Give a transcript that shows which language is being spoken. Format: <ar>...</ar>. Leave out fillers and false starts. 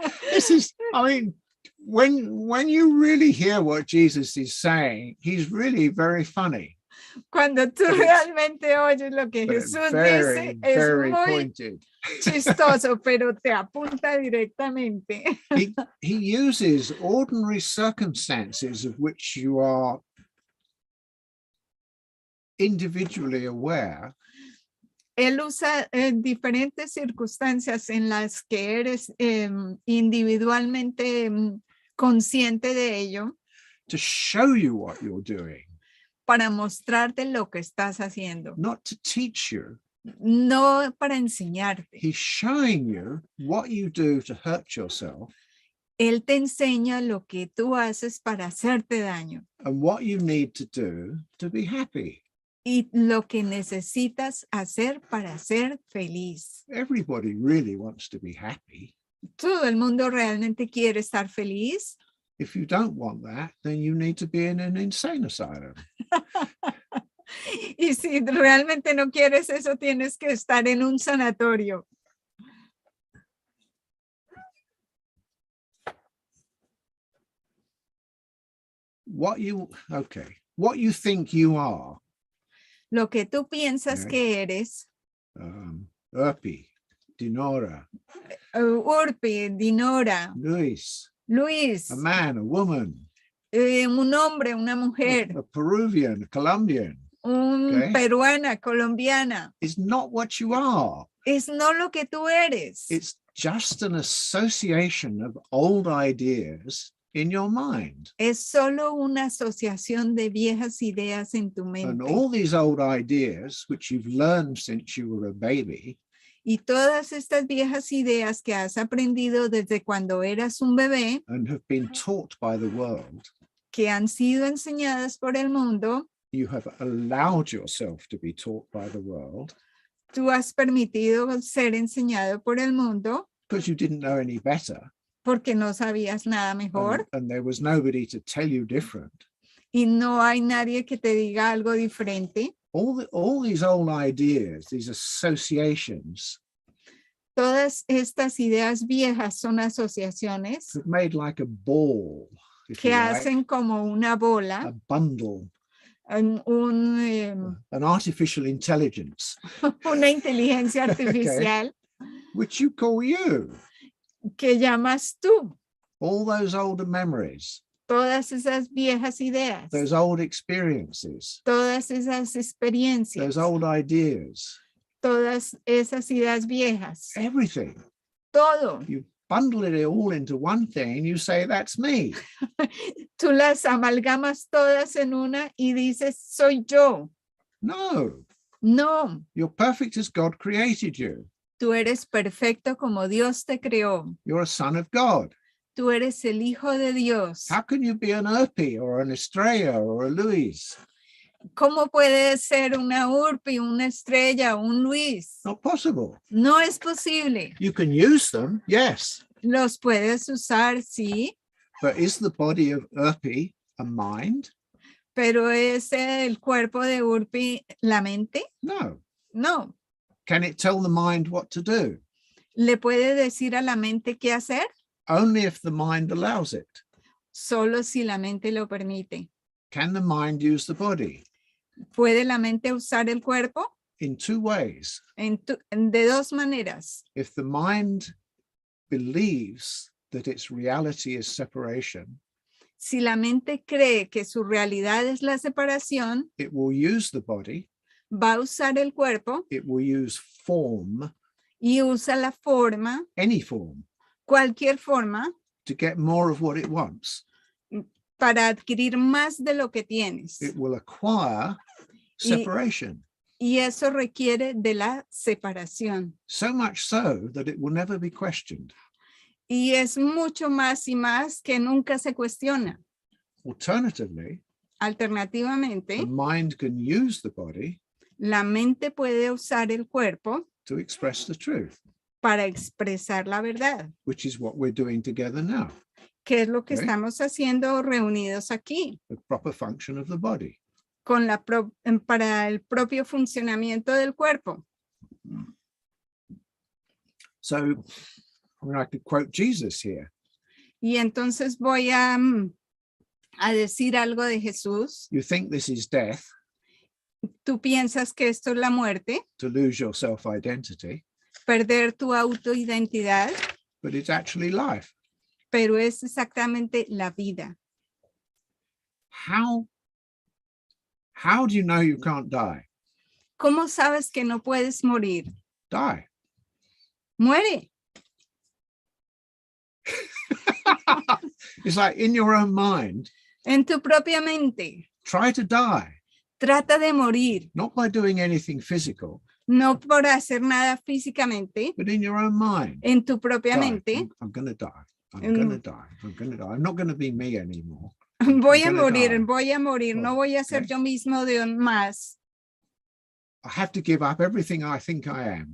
<en>This is, I mean, when you really hear what Jesus is saying, he's really very funny.</en> <es>Cuando tú realmente oyes lo que</es> <en>But</en> <es>Jesús</es> <en>very,</en> <es>dice, es</es> <en>very</en> <es>muy</es> <en>pointed.</en> <es>chistoso, pero te apunta directamente.</es> <en>He uses ordinary circumstances of which you are individually aware.</en> <es>Él usa diferentes circunstancias en las que eres individualmente consciente de ello</es> <en>to show you what you're doing,</en> <es>para mostrarte lo que estás haciendo,</es> <en>not to teach you.</en> <es>no para enseñarte.</es> <en>He's showing you what you do to hurt yourself</en> <es>Él te enseña lo que tú haces para hacerte daño</es> <en>and what you need to do to be happy.</en> <es>y lo que necesitas hacer para ser feliz.</es> <en>Everybody really wants to be happy.</en> <es>¿Todo el mundo realmente quiere estar feliz?</es> <en>If you don't want that, then you need to be in an insane asylum.</en> <es>Y si realmente no quieres eso, tienes que estar en un sanatorio.</es> <en>What you think you are,</en> <es>Lo que tú piensas que eres,</es> <en>Urpi, Dinora,</en> <es>Urpi, Dinora,</es> <en>Luis,</en> <es>Luis,</es> <en>a man, a woman,</en> <es>un hombre, una mujer,</es> <en>a Peruvian, a Colombian,</en> <es>peruana, colombiana,</es> <en>is not what you are.</en> <es>es no lo que tú eres.</es> <en>It's just an association of old ideas in your mind.</en> <es>Es solo una asociación de viejas ideas en tu</es> <en>And</en> <es>mente.</es> <en>all these old ideas, which you've learned since you were a baby,</en> <es>Y todas estas viejas ideas que has aprendido desde cuando eras un bebé,</es> <en>and have been taught by the world,</en> <es>que han sido enseñadas por el mundo,</es> <en>you have allowed yourself to be taught by the world</en> <es>tú has permitido ser enseñado por el mundo</es> <en>because you didn't know any better.</en> <es>porque no sabías nada mejor</es> <en>And there was nobody to tell you different.</en> <es>y no hay nadie que te diga algo diferente.</es> <en>All these old ideas, these associations,</en> <es>Todas estas ideas viejas son asociaciones</es> <en>have made like a ball, if</en> <es>que</es> <en>you like,</en> <es>hacen como una</es> <en>a</en> <es>bola,</es> <en>bundle,</en> <es>un,</es> <en>an artificial intelligence,</en> <es>una inteligencia artificial</es> <en>which you call you.</en> <es>que llamas tú.</es> <en>All those older memories,</en> <es>Todas esas viejas ideas,</es> <en>those old experiences,</en> <es>todas esas experiencias,</es> <en>those old ideas,</en> <es>todas esas ideas viejas,</es> <en>everything.</en> <es>todo.</es> <en>You bundle it all into one thing and you say, that's me.</en> <es>Tú las amalgamas todas en una y dices, soy yo.</es> <en>No,</en> <es>No,</es> <en>you're perfect as God created you.</en> <es>tú eres perfecto como Dios te creó.</es> <en>You're a son of God.</en> <es>Tú eres el hijo de Dios.</es> <en>How can you be an Urpi or an Estrella or a Luis?</en> <es>¿Cómo puede ser una Urpi, una Estrella, un Luis?</es> <en>Not possible.</en> <es>No es posible.</es> <en>You can use them, yes,</en> <es>Los puedes usar, sí,</es> <en>but is the body of Urpi a mind?</en> <es>pero ¿es el cuerpo de Urpi la mente?</es> <en>No.</en> <es>No.</es> <en>Can it tell the mind what to do?</en> <es>¿Le puede decir a la mente qué hacer?</es> <en>only if the mind allows it.</en> <es>Solo si la mente lo permite.</es> <en>Can the mind use the body?</en> <es>¿Puede la mente usar el cuerpo?</es> <en>In two ways.</en> <es>De dos maneras.</es> <en>If the mind believes that its reality is separation,</en> <es>Si la mente cree que su realidad es la separación,</es> <en>it will use the body,</en> <es>va a usar el cuerpo</es> <en>it will use form,</en> <es>y usa la forma,</es> <en>any form,</en> <es>cualquier forma,</es> <en>to get more of what it wants.</en> <es>para adquirir más de lo que tienes.</es> <en>It will acquire separation.</en> <es>Y eso requiere de la separación.</es> <en>So much so that it will never be questioned.</en> <es>Y es mucho más y más que nunca se cuestiona.</es> <en>Alternatively,</en> <es>Alternativamente,</es> <en>the mind can use the body</en> <es>la mente puede usar el cuerpo</es> <en>to express the truth,</en> <es>para expresar la verdad,</es> <en>which is what we're doing together now,</en> <es>que es lo que</es> <en>Okay.</en> <es>estamos haciendo reunidos aquí,</es> <en>the proper function of the body.</en> <es>con para el propio funcionamiento del cuerpo.</es> <en>So I mean, I could quote Jesus here.</en> <es>Y entonces voy a decir algo de Jesús.</es> <en>You think this is death,</en> <es>Tú piensas que esto es la muerte,</es> <en>to lose your self-identity,</en> <es>perder tu autoidentidad,</es> <en>but it's actually life.</en> <es>pero es exactamente la vida.</es> <en>How do you know you can't die?</en> <es>¿Cómo sabes que no puedes morir?</es> <en>Die.</en> <es>Muere.</es> <en>It's like in your own mind,</en> <es>En tu propia mente.</es> <en>try to die,</en> <es>Trata de morir,</es> <en>not by doing anything physical,</en> <es>no por hacer nada físicamente,</es> <en>but in your own mind.</en> <es>en tu propia</es> <en>Die.</en> <es>mente.</es> <en>I'm going to die. I'm going to die. I'm going to die. I'm not going to be me anymore.</en> <es>Voy a</es> <en>gonna</en> <es>morir,</es> <en>die.</en> <es>voy a morir, no voy a ser</es> <en>Okay.</en> <es>yo mismo de más.</es> <en>I have to give up everything I think I am.</en>